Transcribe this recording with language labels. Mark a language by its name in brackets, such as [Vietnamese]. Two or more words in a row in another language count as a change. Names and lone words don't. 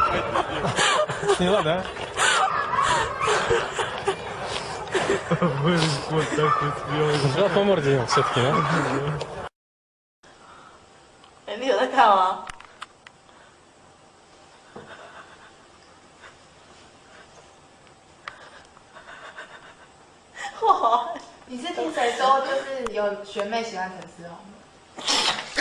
[Russian] Сняла, да? Вот так вот съел. Жал по морде все-таки, да? [Chinese] 哎，你有在看吗？哇！你是听谁说就是有学妹喜欢陈思宏的？